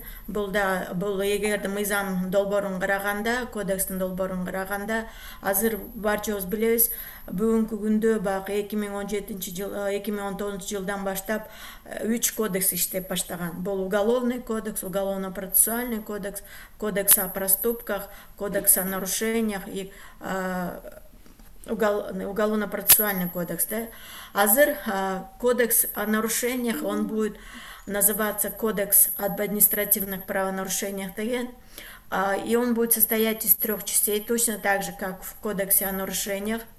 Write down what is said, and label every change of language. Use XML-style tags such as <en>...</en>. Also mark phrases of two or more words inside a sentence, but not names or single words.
<ky>Бул эгерде мыйзам долбоорун караганда, кодекстин долбоорун караганда, азыр барчабыз билебиз, бүгүнкү күндө баягы 2017 жыл, 2019 жылдан баштап 3 кодекс иштеп баштаган.</ky> <ru>Бул уголовный кодекс, уголовно-процессуальный кодекс, кодекс о проступках, кодекс о нарушениях и уголовно-процессуальный кодекс, да? Азыр кодекс о нарушениях, он будет называться кодекс об административных правонарушениях деген, и он будет состоять из 3 частей, точно так же, как в кодексе о нарушениях.</ru>